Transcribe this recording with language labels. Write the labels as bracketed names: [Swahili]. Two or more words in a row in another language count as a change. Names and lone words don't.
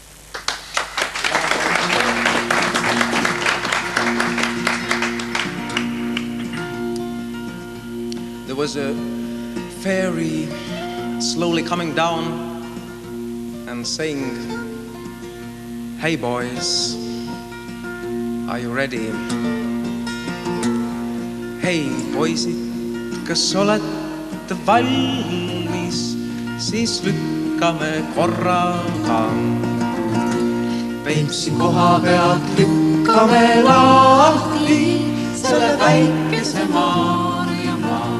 [English] There was a fairy slowly coming down and saying, "Hey boys, are you ready? [Estonian] Hei poisid, kas olete valmis, siis lükkame korraga. Peipsi koha pealt lükkame lahti selle väikese Maarjamaa.